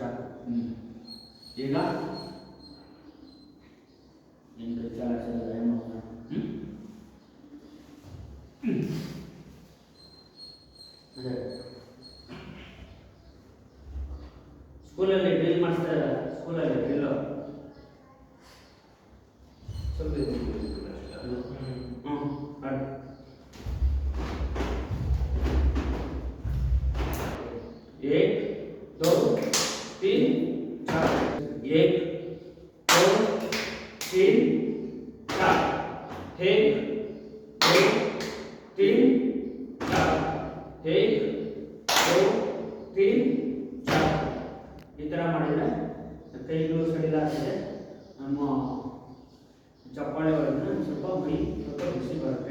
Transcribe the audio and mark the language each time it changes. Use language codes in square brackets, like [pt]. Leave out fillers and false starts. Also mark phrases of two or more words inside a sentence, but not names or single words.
[kn] ಈಗ ಸ್ಕೂಲಲ್ಲಿ ಡ್ರಿಲ್ ಮಾಡಿಸ್ತಾರೆ. ಸ್ಕೂಲಲ್ಲಿ ಡ್ರಿಲ್ಲು [hi] एक दो तीन चार, एक दो तीन चार, एक दो तीन चार, एक दो तीन चार. [kn] ಈ ಥರ ಮಾಡಿದರೆ ಕೈಗಳು ಸಡಿಲಾಗ್ತದೆ. ನಮ್ಮ ಚಪ್ಪಾಳೆ ಒಳಗೆ ಸ್ವಲ್ಪ ಮೈ ಸ್ವಲ್ಪ ಬಿಸಿ ಬರುತ್ತೆ.